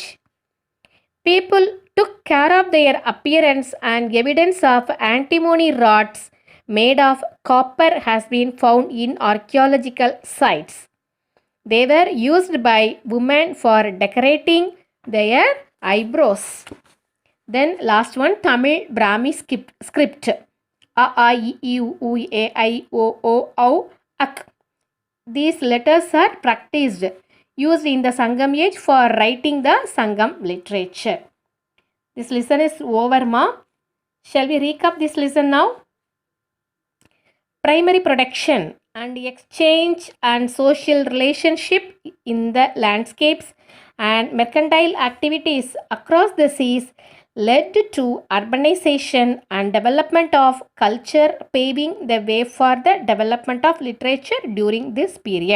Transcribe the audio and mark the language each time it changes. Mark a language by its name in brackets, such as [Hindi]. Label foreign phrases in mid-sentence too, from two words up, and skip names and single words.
[English] People took care of their appearance, and evidence of antimony rods made of copper has been found in archaeological sites. They were used by women for decorating their eyebrows. Then last one, Tamil Brahmi script. A, I, E, I, U, E, I, O, O, Au, Ak. These letters are practiced, used in the Sangam age for writing the Sangam literature. This lesson is over, ma. Shall we recap this lesson now? Primary production and exchange and social relationship in the landscapes and mercantile activities across the seas led to urbanization and development of culture, paving the way for the development of literature during this period.